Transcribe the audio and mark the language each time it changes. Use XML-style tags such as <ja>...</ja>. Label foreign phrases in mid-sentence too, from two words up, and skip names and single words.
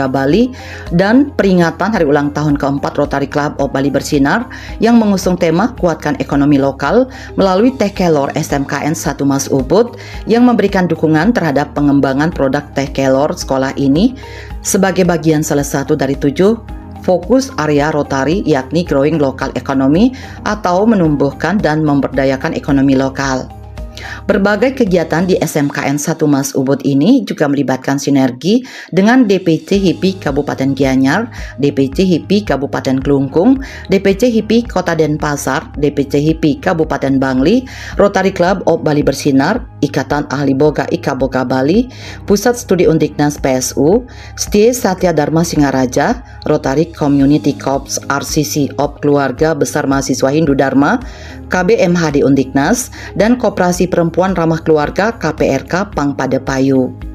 <id>Bali dan peringatan hari ulang tahun keempat Rotary Club of Bali Bersinar yang mengusung tema kuatkan ekonomi lokal melalui teh kelor SMKN 1 Mas Ubud yang memberikan dukungan terhadap pengembangan produk teh kelor sekolah ini sebagai bagian salah satu dari 7 fokus area Rotary, yakni</id> <en>growing local economy</en> <id>atau menumbuhkan dan memberdayakan ekonomi lokal. Berbagai kegiatan di SMKN 1 Mas Ubud ini juga melibatkan sinergi dengan DPC HIPI Kabupaten Gianyar, DPC HIPI Kabupaten Klungkung, DPC HIPI Kota Denpasar, DPC HIPI Kabupaten Bangli, Rotary Club of Bali Bersinar, Ikatan Ahli Boga Ika Boga Bali, Pusat Studi Undiknas PSU, Setie Satya Dharma Singaraja, Rotary Community Corps RCC of Keluarga Besar Mahasiswa Hindu Dharma, KBMHD Undiknas, dan Koperasi Perempuan Ramah Keluarga KPRK Pangpada Payu.</id>